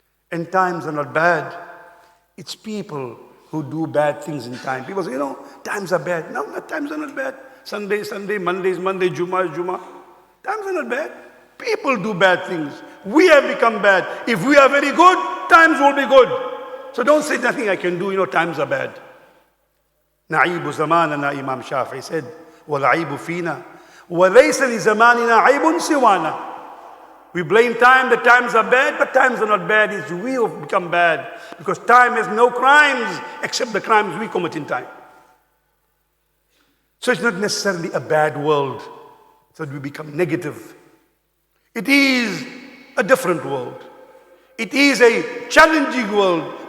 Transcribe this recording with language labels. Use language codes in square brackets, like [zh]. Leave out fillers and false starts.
[en] And times are not bad. It's people who do bad things in time. People say, times are bad. No, times are not bad. Sunday, Monday, Jummah. Times are not bad. People do bad things. We have become bad. If we are very good, times will be good. So don't say nothing I can do, times are bad. [ar] Na'ibu zamanana, [en] Imam Shafi'i said, [ar] وَالْعَيْبُ فِينَا وَلَيْسَ لِزَمَانِنَا عَيْبٌ سِوَانَا. [en] We blame time that times are bad, but times are not bad. It's we who have become bad. Because time has no crimes except the crimes we commit in time. So it's not necessarily a bad world so that we become negative. It is a different world. It is a challenging world.